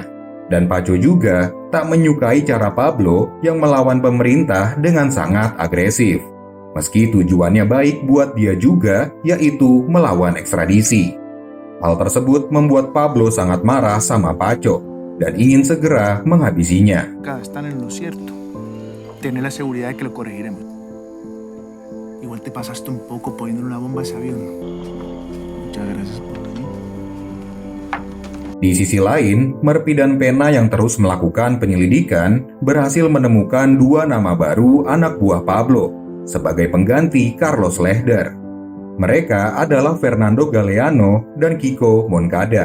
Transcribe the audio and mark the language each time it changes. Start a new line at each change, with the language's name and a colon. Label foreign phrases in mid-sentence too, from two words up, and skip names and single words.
Indonesian: Dan Pacho juga tak menyukai cara Pablo yang melawan pemerintah dengan sangat agresif. Meski tujuannya baik buat dia juga, yaitu melawan ekstradisi. Hal tersebut membuat Pablo sangat marah sama Pacho dan ingin segera menghabisinya.
Spanish: Están en lo cierto. Tener la seguridad de que lo corregiremos. Igual te pasaste un poco poniendo una bomba a ese avión. Muchas gracias por venir.
Indonesian: Di sisi lain, Murphy dan Pena yang terus melakukan penyelidikan berhasil menemukan 2 nama baru anak buah Pablo sebagai pengganti Carlos Lehder. Mereka adalah Fernando Galeano dan Kiko Moncada.